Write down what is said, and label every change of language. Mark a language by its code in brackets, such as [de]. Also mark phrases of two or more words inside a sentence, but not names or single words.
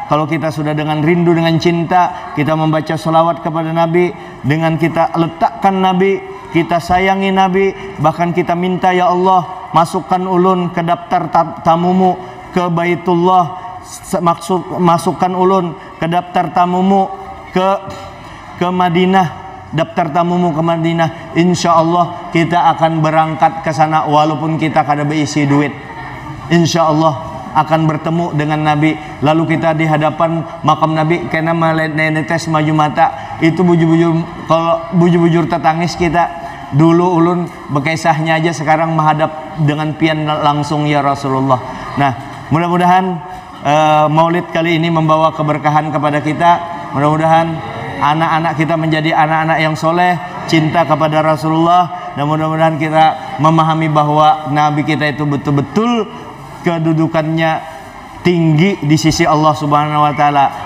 [id] Kalau kita sudah dengan rindu, dengan cinta, kita membaca selawat kepada Nabi, dengan kita letakkan Nabi, kita sayangi Nabi, bahkan kita minta, [ar] يا الله, [id] masukkan ulun ke daftar tamumu ke Baitullah, masukkan ulun ke daftar tamumu ke Madinah, daftar tamumu ke Madinah. [ar] إن شاء الله [id] kita akan berangkat ke sana walaupun kita kada berisi duit. [ar] إن شاء الله [id] akan bertemu dengan Nabi. Lalu kita di hadapan makam Nabi karena menetes maju mata itu bujur tertangis kita. Dulu ulun bekisahnya aja, sekarang menghadap dengan pian langsung [ar] يا رسول الله. [id] Nah, mudah-mudahan Maulid kali ini membawa keberkahan kepada kita. Mudah-mudahan anak-anak kita menjadi anak-anak yang soleh, cinta kepada Rasulullah, dan mudah-mudahan kita memahami bahwa Nabi kita itu betul-betul kedudukannya tinggi di sisi Allah [ar] سبحانه وتعالى.